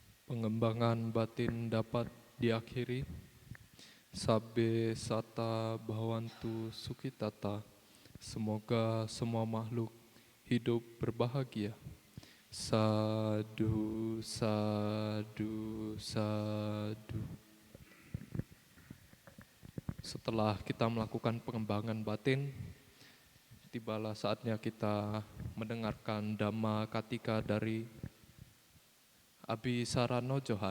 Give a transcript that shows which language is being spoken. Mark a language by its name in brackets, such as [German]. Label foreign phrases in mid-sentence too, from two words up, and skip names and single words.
[Indonesian] Pengembangan batin dapat diakhiri. [Pali] Sabbe sata bhavantu sukhitata. [Indonesian] Semoga semua makhluk hidup berbahagia. [Pali] Sadu, sadu, sadu. [Indonesian] Setelah kita melakukan pengembangan batin, tibalah saatnya kita mendengarkan Dhamma Katika dari Abi Sarano Johan.